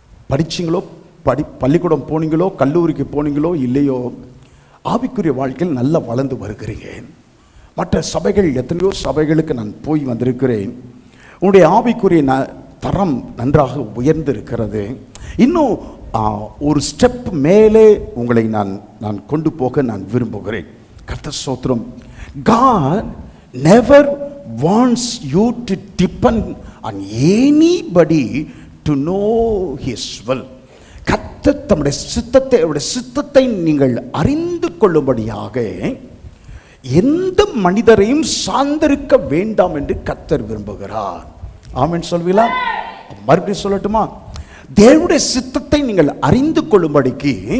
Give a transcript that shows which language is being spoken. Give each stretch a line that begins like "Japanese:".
Tamil: படிச்சிங்களோ, பள்ளிக்கூடம் போனீங்களோ, கல்லூரிக்கு போனீங்களோ இல்லையோ, ஆவிக்குரிய வாழ்க்கையில் நல்லா வளர்ந்து வருகிறீங்க. மற்ற சபைகள், எத்தனையோ சபைகளுக்கு நான் போய் வந்திருக்கிறேன். உங்களுடைய ஆவிக்குரிய தரம் நன்றாக உயர்ந்திருக்கிறது. இன்னும் ஒரு ஸ்டெப் மேலே உங்களை நான் கொண்டு போக நான் விரும்புகிறேன். கர்த்தர் ஸ்தோத்திரம்.
English: God never wants you to depend on anybody to know his will.
Tamil: கர்த்தர் தம்முடைய சித்தத்தை நீங்கள் அறிந்து கொள்ளும்படியாக எந்த மனிதரையும் சார்ந்திருக்க வேண்டாம் என்று கர்த்தர் விரும்புகிறார். ஆமென் சொல்வீங்களா? மறுபடியும் சொல்லட்டுமா? தேவனுடைய சித்தத்தை நீங்கள் அறிந்து கொள்ளும்படிக்கு